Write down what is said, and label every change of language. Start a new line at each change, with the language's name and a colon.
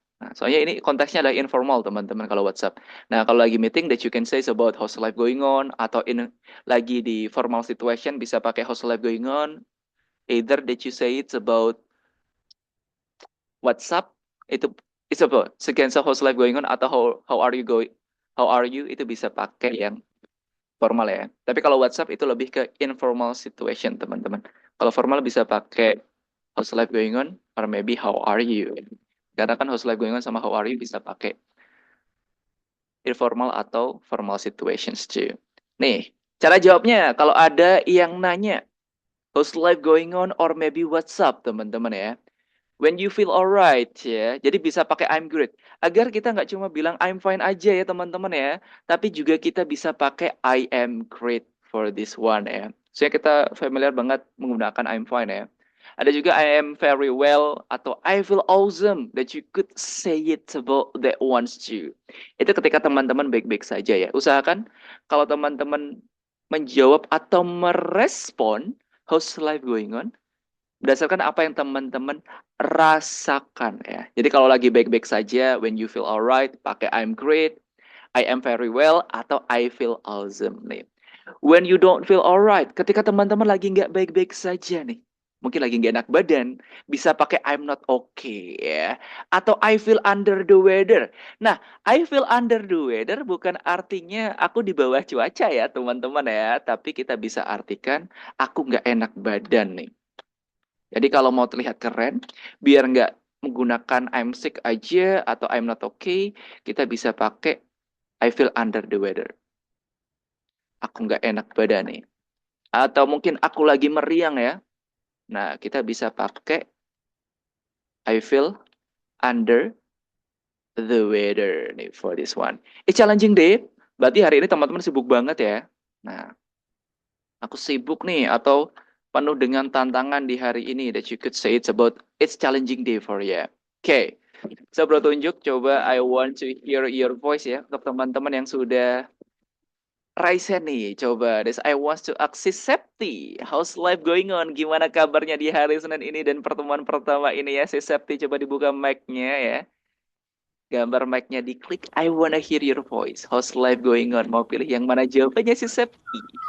Indonesian: Nah, soalnya ini konteksnya adalah informal teman-teman kalau WhatsApp. Nah, kalau lagi meeting
English: that you can say about how's life going on
Indonesian: atau lagi di
English: formal situation
Indonesian: bisa pakai
English: how's life going on. Either that you say it's about WhatsApp itu it's about sekian how's life going on atau how are you going, how are you itu
Indonesian: bisa pakai yang formal ya. Tapi kalau WhatsApp itu lebih ke informal situation teman-teman. Kalau formal bisa pakai
English: how's life going on or maybe how are you.
Indonesian: Karena kan
English: how's life going on sama how are you
Indonesian: bisa pakai informal atau formal
English: situations too.
Indonesian: Nih, cara jawabnya kalau ada yang nanya
English: how's life going on or maybe what's up
Indonesian: teman-teman ya.
English: When you feel alright
Indonesian: ya, jadi bisa pakai
English: I'm good.
Indonesian: Agar kita nggak cuma bilang
English: I'm fine
Indonesian: aja ya teman-teman ya, tapi juga kita bisa pakai
English: I am great for this one
Indonesian: ya. Soalnya kita familiar banget menggunakan
English: I'm fine
Indonesian: ya. Ada juga
English: I am very well atau I feel awesome that you could say it about that ones too.
Indonesian: Itu ketika teman-teman baik-baik saja ya. Usahakan kalau teman-teman menjawab atau merespon
English: how's life going on,
Indonesian: berdasarkan apa yang teman-teman rasakan ya. Jadi kalau lagi baik-baik saja,
English: when you feel alright, pakai I'm great, I am very well, atau I feel awesome nih. When you don't feel alright,
Indonesian: ketika teman-teman lagi nggak baik-baik saja nih, mungkin lagi nggak enak badan, bisa pakai
English: I'm not okay
Indonesian: ya.
English: Atau I feel under the weather.
Indonesian: Nah,
English: I feel under the weather
Indonesian: bukan artinya aku di bawah cuaca ya teman-teman ya. Tapi kita bisa artikan aku nggak enak badan nih. Jadi kalau mau terlihat keren, biar nggak menggunakan
English: I'm sick
Indonesian: aja atau
English: I'm not okay,
Indonesian: kita bisa pakai
English: I feel under the weather.
Indonesian: Aku nggak enak badan nih. Atau mungkin aku lagi meriang ya. Nah, kita bisa pakai
English: I feel under the weather nih for this one. Challenging day.
Indonesian: Berarti hari ini teman-teman sibuk banget ya. Nah, aku sibuk nih atau penuh dengan tantangan di hari ini
English: that you could say it's challenging day for you.
Indonesian: Oke. So bro tunjuk coba
English: I want to hear your voice
Indonesian: ya untuk teman-teman yang sudah raise hand nih.
English: Coba this I want to ask Septi. How's life going on?
Indonesian: Gimana kabarnya di hari Senin ini dan pertemuan pertama ini ya Septi, coba dibuka mic-nya ya. Gambar mic-nya diklik.
English: I wanna hear your voice. How's life going on?
Indonesian: Mau pilih yang mana jawabannya Septi?